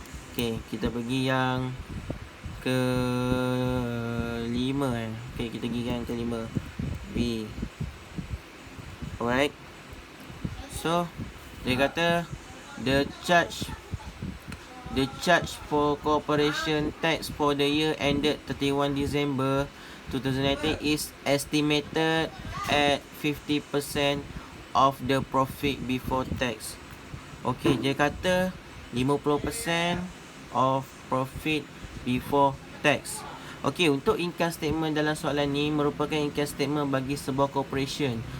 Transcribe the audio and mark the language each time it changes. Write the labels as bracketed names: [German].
[Malay] Okay, kita pergi yang ke-5 Okay, kita pergi yang ke-5 B. [English] Alright. So [Malay] dia kata [English] the charge for corporation tax for the year ended 31 December 2019 is estimated at 50% of the profit before tax. Okay, [Malay] dia kata [English] 50% of profit before tax. [Malay] Okay, untuk income statement dalam soalan ni merupakan income statement bagi sebuah corporation.